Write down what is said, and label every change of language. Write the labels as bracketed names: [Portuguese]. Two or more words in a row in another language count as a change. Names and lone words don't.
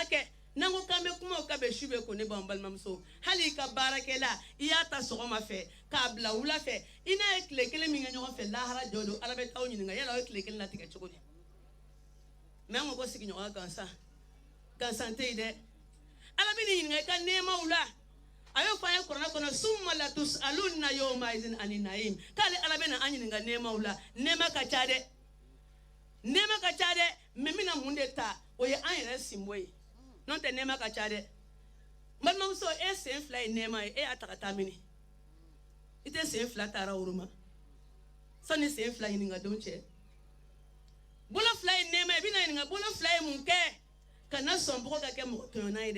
[Bambara] kɛ n'an ko k'an bɛ kuma o ka bɛn su bɛ ko ne b'an balimamuso hali i ka baarakɛla i y'a ta sɔgɔma fɛ k'a bila wula fɛ i n'a ye tile kelen min kɛ ɲɔgɔn fɛ lahara jɔ don ala bɛ t'aw ɲininka yala aw ye tile kelen latigɛ cogo di mais an ko sigiɲɔgɔnya gansan tɛ yen dɛ ala bɛ nin ɲininka i ka nɛɛmaw la a y'o fɔ an ye kuranɛ kɔnɔ [Arabic] ثم لتسألن يومئذ عن النعيم [Bambara] k'ale ala bɛ na an ɲininka nɛɛmaw la nɛɛma ka ca dɛ mais mina mun de ta o ye an yɛrɛ sinbo ye n'o tɛ nɛɛma ka ca dɛ balimamuso e sen fila ye nɛɛma ye e y'a ta ka taa mini i tɛ sen fila taara woroma sani sen fila ɲininkadenw cɛ bolo fila ye nɛɛma ye i bɛna ɲininka bolo fila ye mun kɛ ka na sɔn bɔgɔ ka kɛ mɔgɔ tɔɲɔnna ye